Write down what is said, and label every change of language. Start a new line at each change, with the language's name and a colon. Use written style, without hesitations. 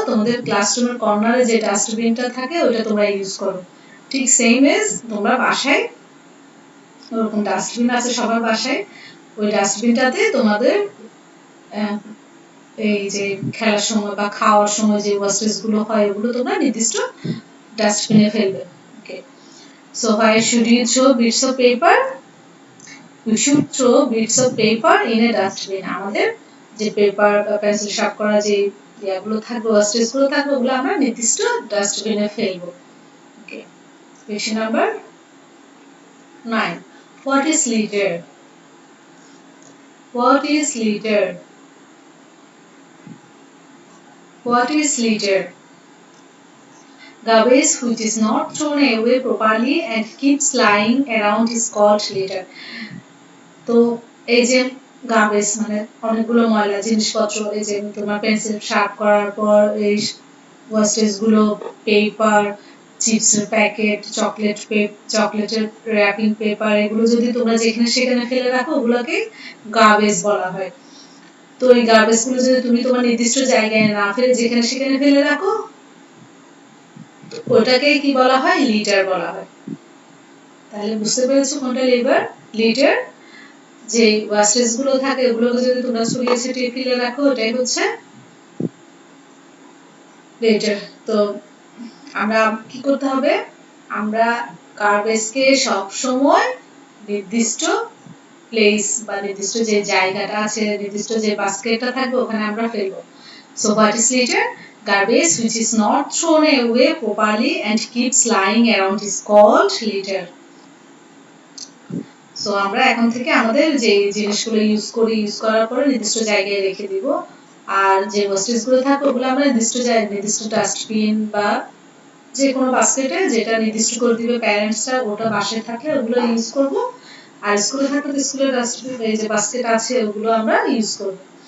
Bangla: তোমাদের ক্লাসরুমের কর্নারে যে ডাস্টবিনটা থাকে ওটা তোমরা ইউজ করো। ঠিক সেম এজ তোমরা বাসায় ওরকম ডাস্টবিন আছে সবার বাসায়, ওই ডাস্টবিনটাতে তোমাদের এই যে খেলার সময় বা খাওয়ার সময় যে ওয়েস্টেজ গুলো হয় ওগুলো তোমরা নির্দিষ্ট ডাস্টবিনে ফেলবে।
English: Okay, so why should you throw bits of paper? You should throw bits of paper in a dustbin.
Bangla: আমাদের যে পেপার বা পেন্সিল শার্প করা যে ইয়াগুলো থাকবে, ওয়েস্টেজ গুলো থাকবে, ওগুলো আমরা নির্দিষ্ট ডাস্টবিনে ফেলবো।
English: Okay, question number 9. What is litter? What is litter? What is litter? Garbage which is not thrown away properly and keeps lying around is called litter.
Bangla: তো এই যে গার্বেজ মানে অনেকগুলো ময়লা জিনিসপত্র, এই যে তোমার পেন্সিল শার্প করার পর এই ওয়েস্টেজ গুলো, পেপার, চিপসের প্যাকেট, চকলেটের র্যাপিং পেপার, এগুলো যদি তোমরা যেখানে সেখানে ফেলে রাখো ওগুলোকে গার্বেজ বলা হয়। তো এই গার্বেজ গুলো যদি তুমি তোমার নির্দিষ্ট জায়গায় না ফেলে যেখানে সেখানে ফেলে রাখো, ওটাকে কি বলা হয়? লিটার বলা হয়। তাহলে বুঝতে পেরেছো কোনটা লিটার? যে ওয়েস্টেজ গুলো থাকে ওগুলোকে যদি তোমরা ছড়িয়ে ছিটিয়ে ফেলে রাখো, ওটাই হচ্ছে লিটার। তো আমরা কি করতে হবে? আমরা গার্বেজকে সব সময় নির্দিষ্ট প্লেস বা নির্দিষ্ট যে জায়গাটা আছে, নির্দিষ্ট যে বাস্কেটটা থাকবে ওখানে আমরা ফেলবো।
English: So what is litter? Garbage which is not thrown away properly and keeps lying around is called litter.
Bangla: So আমরা এখন থেকে আমাদের যে জিনিসগুলো ইউজ করার পরে নির্দিষ্ট জায়গায় রেখে দিব, আর যে ওয়েস্টেজ গুলো থাকবে ওগুলো আমরা নির্দিষ্ট জায়গায়, নির্দিষ্ট ডাস্টবিন বা যে কোনো বাস্কেটে, যেটা নির্দিষ্ট করে দিবে প্যারেন্টসরা, ওটা বাসায় থাকলে ওগুলো ইউজ করব, আর স্কুলে থাকলে তো স্কুলের ডাস্টবিন এই যে বাস্কেট আছে ওগুলো আমরা ইউজ করব।